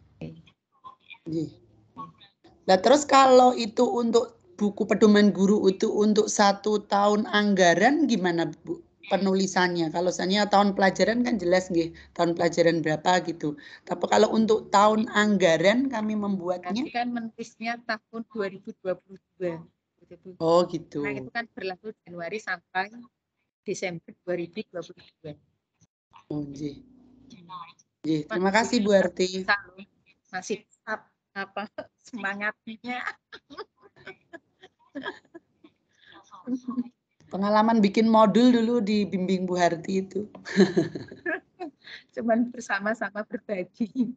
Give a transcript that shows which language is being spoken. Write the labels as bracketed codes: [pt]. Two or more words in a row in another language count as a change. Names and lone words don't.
[id] Nah terus kalau itu untuk buku pedoman guru itu untuk 1 tahun anggaran gimana Bu penulisannya? Kalau misalnya tahun pelajaran kan jelas nggih, tahun pelajaran berapa gitu. Tapi kalau untuk tahun anggaran kami membuatnya. Nanti kan menulisnya tahun 2022. Oh gitu. Nah itu kan berlaku Januari sampai Desember 2022. Oh nggih. Nggih, terima kasih Bu Harti. Masih apa semangatnya. Pengalaman bikin modul dulu di bimbing Bu Harti itu. Cuman bersama-sama berbagi.